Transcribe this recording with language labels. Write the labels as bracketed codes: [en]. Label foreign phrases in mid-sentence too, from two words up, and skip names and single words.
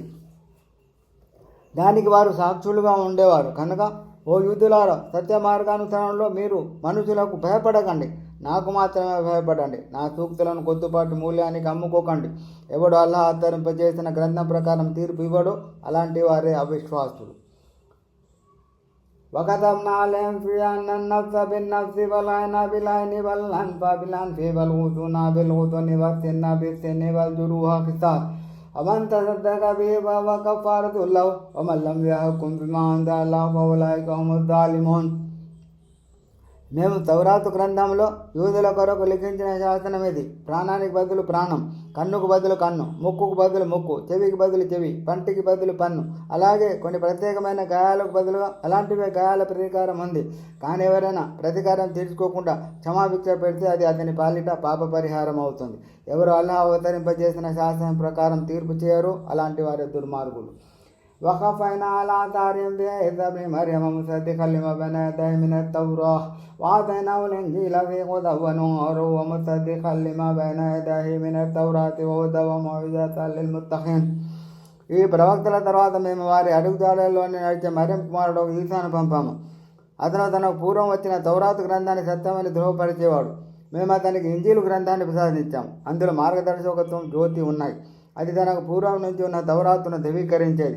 [te] దానికి వారు సాక్షులుగా ఉండేవారు. కనుక ఓ యూదులారా, సత్య మార్గానుసరణలో మీరు మనుషులకు భయపడకండి, నాకు మాత్రమే భయపడండి. నా సూక్తులను కొద్దిపాటి మూల్యానికి అమ్ముకోకండి. ఎవడు అల్లాహ్ అవతరింపజేసిన గ్రంథం ప్రకారం తీర్పు ఇవ్వడో అలాంటి వారే అవిశ్వాసులు. [ar] وكتبنا عليهم فيها أن النفس بالنفس والعين بالعين والأنف بالأنف والأذن بالأذن والسن بالسن والجروح قصاص ومن تصدق به فهو كفارة له ومن لم يحكم بما أنزل الله فأولئك هم الظالمون. [te] మేము తౌరాతు గ్రంథంలో యూదుల కొరకు లిఖించిన శాసనం ఇది. ప్రాణానికి బదులు ప్రాణం, కన్నుకు బదులు కన్ను, ముక్కుకు బదులు ముక్కు, చెవికి బదులు చెవి, పంటికి బదులు పన్ను, అలాగే కొన్ని ప్రత్యేకమైన గాయాలకు బదులుగా అలాంటివే గాయాల ప్రతీకారం ఉంది. కానీ ఎవరైనా ప్రతీకారం తీర్చుకోకుండా క్షమాభిక్ష పెడితే అది అతని పాలిట పాప పరిహారం అవుతుంది. ఎవరు అల్లాహ్ అవతరింపజేసిన శాసనం ప్రకారం తీర్పు చేయరు అలాంటి వారి దుర్మార్గులు. [ar] وقفينا على آثارهم بعيسى ابن مريم مصدقا لما بين يديه من التوراة وآتيناه الإنجيل فيه هدى ونور ومصدقا لما بين يديه من التوراة وهدى وموعظة للمتقين. [te] ఈ ప్రవక్తల తర్వాత మేము వారి అడుగుజాడల్లోని నడిచే మరియం కుమారుడు ఈసాను పంపాము. అతను తనకు పూర్వం వచ్చిన తౌరాతు గ్రంథాన్ని సత్యమని ధృవపరిచేవాడు. మేము అతనికి ఇంజీలు గ్రంథాన్ని ప్రసాదించాము. అందులో మార్గదర్శకత్వం, జ్యోతి ఉన్నాయి. అది తనకు పూర్వం నుంచి ఉన్న తౌరాతును ధృవీకరించేది.